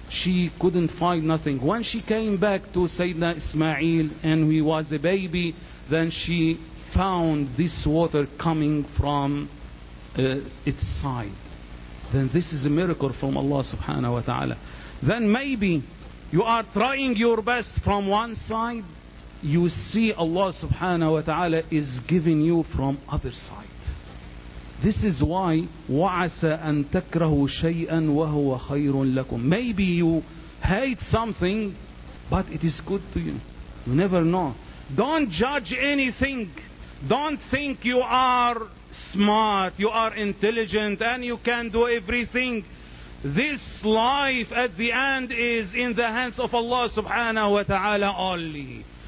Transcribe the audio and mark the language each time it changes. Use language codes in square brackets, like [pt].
[en] she couldn't find nothing. When she came back to Sayyidina Ismail and he was a baby, then she found this water coming from its side. Then this is a miracle from Allah subhanahu wa ta'ala. Then maybe you are trying your best from one side, you see Allah subhanahu wa ta'ala is giving you from other side. This is why [ar] وَعَسَى أَن تَكْرَهُ شَيْئًا وَهُوَ خَيْرٌ لَكُمْ. [en] Maybe you hate something, but it is good to you. You never know. Don't judge anything. Don't think you are smart, you are intelligent, and you can do everything. This life at the end is in the hands of Allah subhanahu wa ta'ala only.